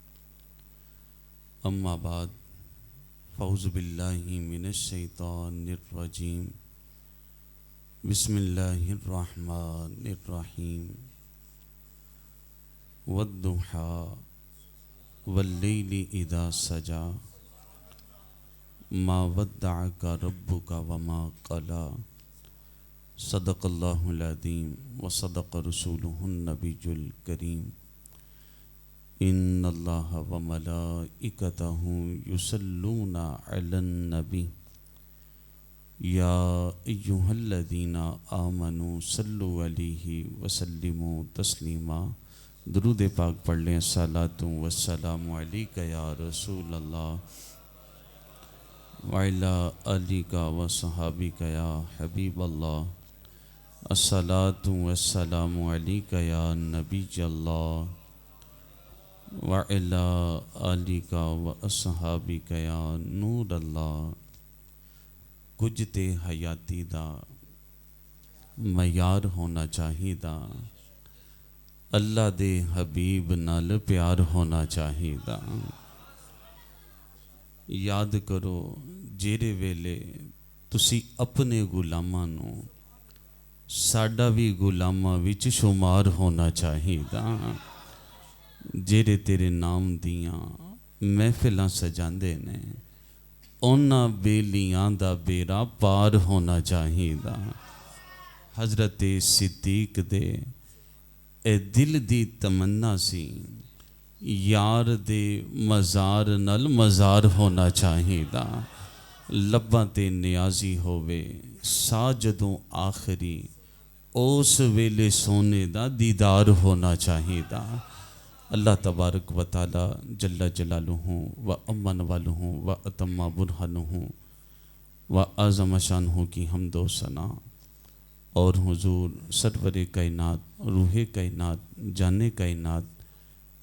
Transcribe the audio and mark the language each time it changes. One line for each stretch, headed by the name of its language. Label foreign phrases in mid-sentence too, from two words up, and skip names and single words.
Arabic: اما بعد فاعوذ باللہ من الشیطان الرجیم بسم اللہ الرحمن الرحیم والضحیٰ واللیل اذا سجا ما ودعک ربک وما قلی صدق اللہ العظیم وصدق رسولہ النبی الکریم ان اللہ وملائکتہ یصلون علی النبی یا ایہا الذین آمنوا صلوا علیہ وسلموا تسلیما۔
Urdu: درود پاک پڑھ لیں۔
Arabic: الصلاۃ والسلام علیک یا رسول اللہ وعلی آلک وصحابک یا حبیب اللہ۔ الصلاۃ والسلام علیک یا نبی اللہ وعلی آلک واصحابک یا نور اللہ۔
Punjabi: کچھ تے حیاتی دا معیار ہونا چاہی دا، اللہ دے حبیب نال پیار ہونا چاہی دا۔ یاد کرو جیڑے ویلے تسی اپنے غلاماں نو ساڈا بھی غلاماں وچ شمار ہونا چاہی دا۔ جیڑے تیرے نام دیاں محفلاں سجاندے نے اونا بیلیاں دا بیڑا پار ہونا چاہیدا۔ حضرت صدیق دے اے دل دی تمنا سی یار دے مزار نال مزار ہونا چاہیدا۔ لباں تے نیازی ہووے ساجدوں آخری اس ویلے سونے دا دیدار ہونا چاہیدا۔
Arabic: اللہ تبارک و تعالی جل جلالہ و امن والہ و اتم برہانہ و اعظم شانہ
Urdu: کی حمد و ثنا اور حضور سرور کائنات روح کائنات جان کائنات